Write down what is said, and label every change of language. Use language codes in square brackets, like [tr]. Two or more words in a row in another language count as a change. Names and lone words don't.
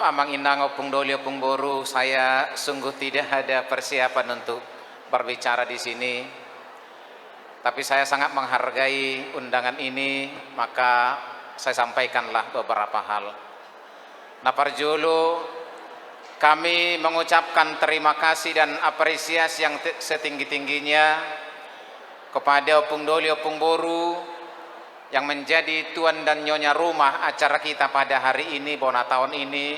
[bbc] Amang Inang Opung Doli Opung Boru, [id] saya sungguh tidak ada persiapan untuk berbicara di sini. Tapi saya sangat menghargai undangan ini, maka saya sampaikanlah beberapa hal. Naparjulu, kami mengucapkan terima kasih dan apresiasi yang setinggi-tingginya kepada [bbc] Opung Doli Opung Boru [id] yang menjadi tuan dan nyonya rumah acara kita pada hari ini, Bona tahun ini.